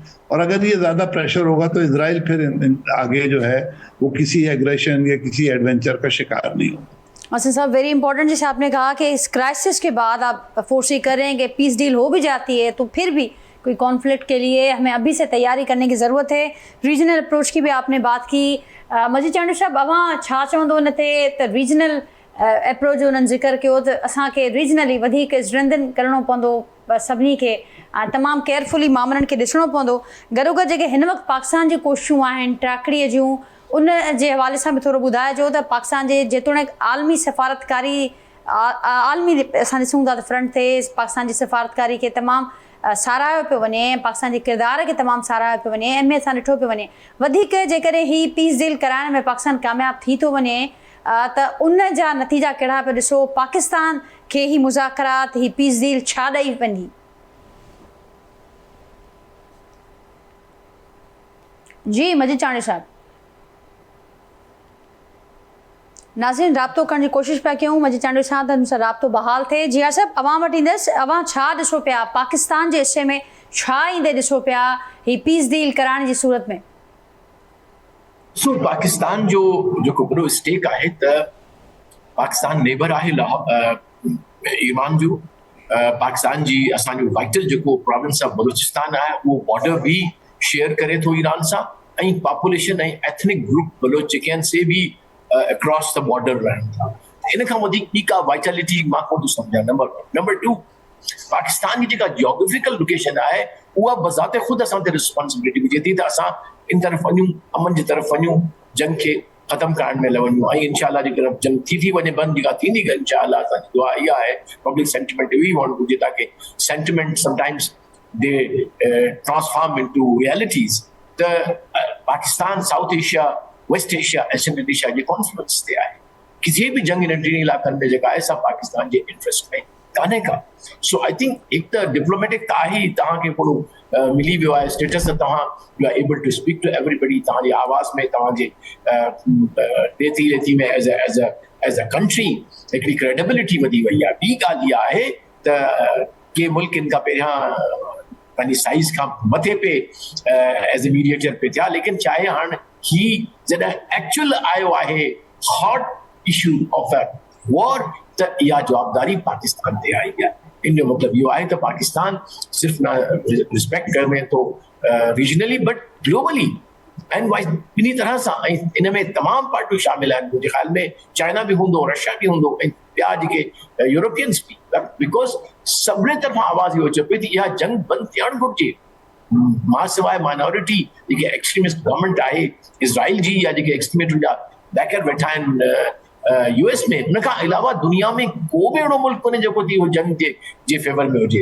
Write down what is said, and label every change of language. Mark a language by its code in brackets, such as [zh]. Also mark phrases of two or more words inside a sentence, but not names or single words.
[ur] اور اگر یہ زیادہ پریشر ہوگا تو اسرائیل پھر آگے جو ہے وہ کسی ایگریشن یا کسی ایڈونچر کا شکار نہیں ہوگا. हसन साहब, [en] very important, [ur] جیسے آپ نے کہا کہ اس کرائسس کے بعد آپ فورسی کر رہے ہیں کہ [en] peace deal [ur] ہو بھی جاتی ہے تو پھر بھی کوئی کانفلکٹ کے لیے ہمیں ابھی سے تیاری کرنے کی ضرورت ہے. [en] regional approach [ur] کی بھی آپ نے بات کی. मजीद चांडू साहब, [sd] अवां छा चवंदो उन ते त [en] regional approach [sd] जो उन्हनि ज़िक्र कयो त असांखे रीजनली वधीक स्ट्रेंथन करिणो पवंदो, सभिनी खे तमामु केयरफुली मामलनि खे ॾिसणो पवंदो। गॾोगॾु जेके हिन वक़्तु पाकिस्तान जी कोशिशूं आहिनि टाकड़ीअ जूं, उन जे हवाले सां बि थोरो ॿुधाइजो त पाकिस्तान जे जेतोणीकि आलमी सफ़ारतकारी आलमी असां ॾिसूं था त फ्रंट ते पाकिस्तान जी सफ़ारतकारी खे तमामु साराहियो पियो वञे, पाकिस्तान जे किरदार खे तमामु साराहियो पियो वञे, अहमियत सां ॾिठो पियो वञे। वधीक जेकॾहिं ही [en] peace deal [sd] कराइण में पाकिस्तान कामयाबु थी थो वञे त उन जा नतीजा कहिड़ा पिया ॾिसो? पाकिस्तान खे ही मुज़ाकरात, ही [en] peace deal [sd] छा ॾेई वेंदी? जी मजीद चांडी साहब। नाज़रीन, राब्तो करण जी कोशिशि पिया कयूं मजीद चांडी सां त मूंसां राब्तो बहाल थिए। जिया साहब, अवां वटि ईंदसि, अवां छा ॾिसो पिया पाकिस्तान जे हिसे में, छा ईंदे ॾिसो पिया ही [en] peace deal [sd] कराइण जी सूरत में? सो पाकिस्तान जो जेको वॾो स्टेक आहे त पाकिस्तान नेबर आहे ईरान जो। पाकिस्तान जी असांजो वाइटल जेको [en] province of Balochistan [sd] आहे उहो बॉर्डर भी शेयर करे थो ईरान सां, ऐं पॉपुलेशन ऐं [en] ethnic group [sd] बलूच जेके आहिनि से भी [en] across the border [sd] रहनि था। इन खां वधीक ॿी का वाइटलिटी मां कोन थो सम्झां। नंबर 2, पाकिस्तान जी जेका [en] geographical location [sd] आहे उहा बज़ाते ख़ुदि असां ते रिस्पॉन्सिबिलिटी विझे थी त असां इन तरफ़ वञूं, अमन जी तरफ़ वञूं, जंग खे ख़त्म करण में लवणूं, ऐं इंशाअल्लाह जेकर जंग थी वञे बंदि, जेका थींदी इंशाअल्लाह असांजी दुआ इहा आहे। [en] public sentiment [sd] इहो ई हुअणु घुरिजे ताकी [en] sentiment sometimes they transform into realities. [sd] त पाकिस्तान साउथ एशिया, वेस्ट एशिया ऐं सेंट्रल एशिया जे कॉन्फ्लुएंस ते आहे। किसी भी जंग इन टिनि इलाक़नि में जेका आहे सब पाकिस्तान जे इंटरेस्ट में कान्हे का। [en] so I think [sd] हिकु त डिप्लोमेटिक त आहे ई, तव्हांखे पूरो मिली वियो आहे स्टेटस, त तव्हां [en] you are able to speak to everybody, [sd] तव्हांजी आवाज़ में, तव्हांजे ॾेती में [en] as a country [sd] हिकिड़ी क्रेडिबिलिटी वधी वई आहे। ॿी ॻाल्हि इहा आहे त के मुल्क इन खां पहिरियां पंहिंजी साइज़ खां मथे पे [en] as a mediator [sd] पे थिया, लेकिन चाहे हाणे ही जॾहिं एक्चुअल आयो आहे [en] hot issue of a war, [sd] त इहा जवाबदारी पाकिस्तान ते आई आहे। इन जो मतिलबु इहो आहे त पाकिस्तान सिर्फ़ु न रिस्पेक्ट करे थो [en] regionally but globally and wise [sd] ॿिन्ही तरह सां, ऐं इन में तमामु पार्टियूं शामिल आहिनि। मुंहिंजे ख़्याल में चाइना बि हूंदो, रशिया बि हूंदो, ऐं ॿिया जेके यूरोपियंस बि, बिकॉज सभिनी तरफ़ां आवाज़ इहो अचे पई त इहा जंग बंदि थियणु घुरिजे। मां सवाइ माइनॉरिटी जेके [en] extremist government [sd] आहे इसराइल जी, या जेके एक्सट्रीमिस्ट जा बैकर वेठा आहिनि यूएस में, उन खां अलावा दुनिया में को बि अहिड़ो मुल्क कोन्हे जेको उहो जंग जे फेवर में हुजे।